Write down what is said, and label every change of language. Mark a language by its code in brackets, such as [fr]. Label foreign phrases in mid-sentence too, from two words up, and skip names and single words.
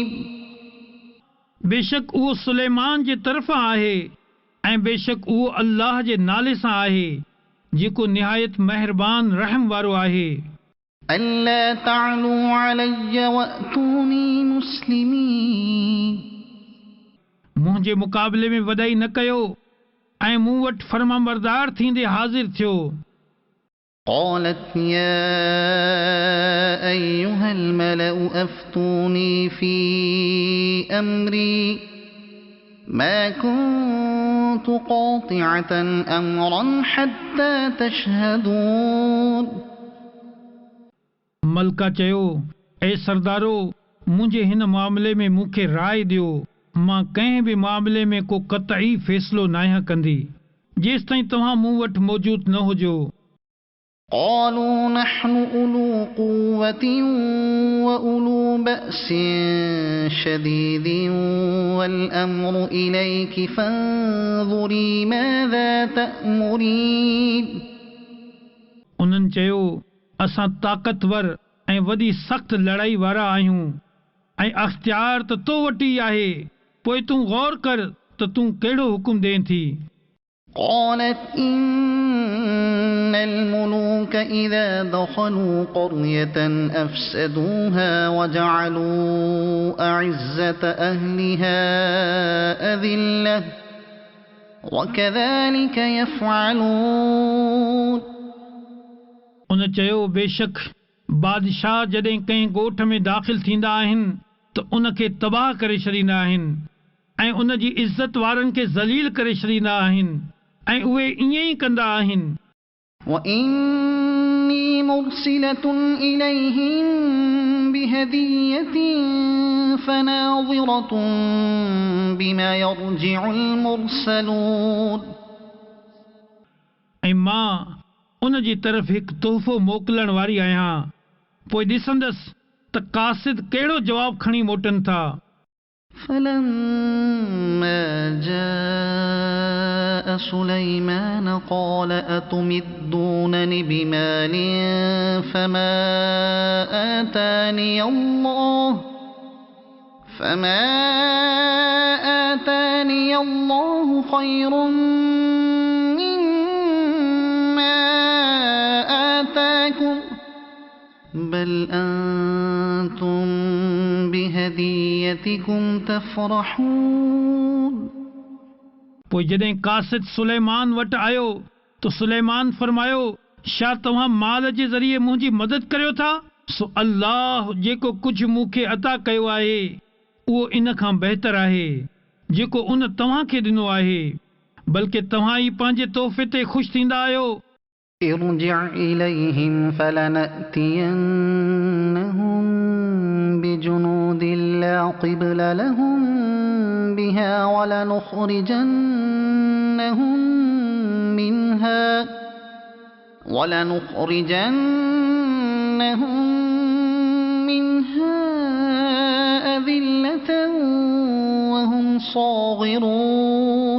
[sd] बेशक उहो सुलेमान जे तरफ़ां आहे ऐं बेशक उहो अल्लाह जे नाले सां आहे जेको निहायत महिरबान रहम वारो आहे [ar] ألا تعلوا علي وأتوني مسلمين [sd] मुंहिंजे मुक़ाबले में वॾाई न कयो ऐं मूं वटि फर्माबरदार थींदे हाज़िर थियो [ar] قالت يا أيها الملأ أفتوني في أمري ما كنت قاطعة أمرا حتى تشهدون [sd] मलका चयो ए सरदारो मुंहिंजे हिन मामले में मूंखे राय ॾियो मां कंहिं बि मामले में को क़तई फ़ैसिलो नाहियां कंदी जेसि ताईं तव्हां मूं वटि मौजूद न हुजो [ar] قالوا نحن أولو قوة وأولو بأس شديد والأمر إليك فانظري ماذا تأمرين [sd] उन्हनि चयो असां ताक़तवर ऐं वॾी सख़्त लड़ाई वारा आहियूं ऐं अख़्तियार त तो वटि ई आहे पोइ तूं गौर कर त तूं कहिड़ो हुकुम ॾें थी [ar] قالت إن الملوك إذا دخلوا قرية أفسدوها وجعلوا أعزة أهلها أذلة وكذلك يفعلون [sd] उन चयो बेशक बादशाह जॾहिं कंहिं ॻोठ में दाख़िल थींदा आहिनि त उन खे तबाह करे छॾींदा आहिनि ऐं उन जी इज़त वारनि खे ज़लील करे छॾींदा आहिनि ऐं उहे ईअं ई कंदा आहिनि [ar] وإني مرسلة إليهم بهدية فناظرة بما يرجع المرسلون [sd] ऐं मां उन जी तरफ़ हिकु तोहफ़ो मोकिलण वारी आहियां पोइ ॾिसंदसि त कासिद कहिड़ो जवाबु खणी मोटनि था [ar] فلما جاء سليمان قال أتمدونني بمال فما آتاني الله خير مما آتاكم بل أنتم بهديتكم تفرحون. [sd] पोइ जॾहिं कासिद सुलेमान वटि आयो त सुलेमान फरमायो छा तव्हां माल जे ज़रिए मुंहिंजी मदद करियो था सो अल्लाह जेको कुझु मूंखे अता कयो आहे उहो इन खां बहितर आहे जेको उन तव्हां खे ॾिनो आहे बल्कि तव्हां ई पंहिंजे तोहफ़े ते ख़ुशि थींदा आहियो. [ar] ارجع إليهم فلنأتينهم بجنود لا قبل لهم بها ولنخرجنهم منها أذلة وهم صاغرون.